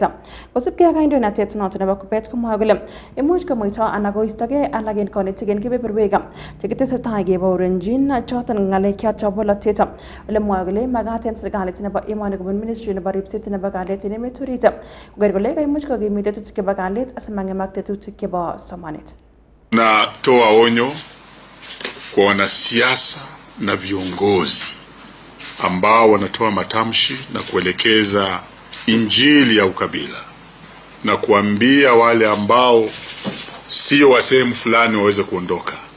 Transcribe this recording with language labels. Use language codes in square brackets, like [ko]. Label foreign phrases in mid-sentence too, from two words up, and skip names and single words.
[kln] Kosubkei ak kandoinatet noton nebo kopet komwoe kole imuch komuito anan koistogei alak en konetik en kebeberwek chekitesetai kebourenjin choton ng'alek choton bolotet. Ole mwoe kole makat en serikalit nebo emoni kobun ministry nebo ripset nebo kalyet en emet orit koker kole kaimuch kokimit tetutik chebo kalyet asimang'emak tetutik chebo somanet. [sw] Natoa onyo kwa wanasiasa na viongozi ambao wanatoa matamshi na kuelekeza injili ya ukabila na kuambia wale ambao sio wa sehemu fulani waweze kuondoka,